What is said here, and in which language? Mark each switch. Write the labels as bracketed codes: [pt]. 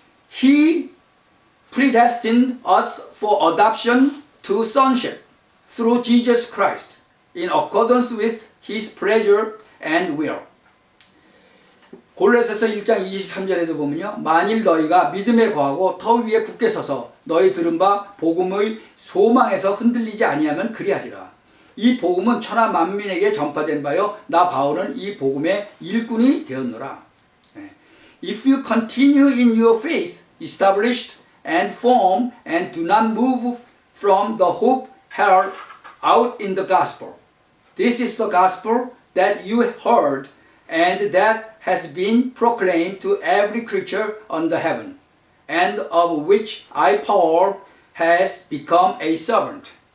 [en] He predestined us for adoption to sonship through Jesus Christ in accordance with His pleasure and will. [ko] 골로새서 1장 23절에도 보면요. 만일 너희가 믿음에 거하고 터 위에 굳게 서서 너희 들은 바 복음의 소망에서 흔들리지 아니하면 그리하리라. 이 복음은 천하 만민에게 전파된 바요. 나 바울은 이 복음의 일꾼이 되었노라. [en] If you continue in your faith, established and firm, and do not move from the hope held out in the gospel. This is the gospel that you heard and that has been proclaimed to every creature under heaven, and of which I, Paul, has become a servant.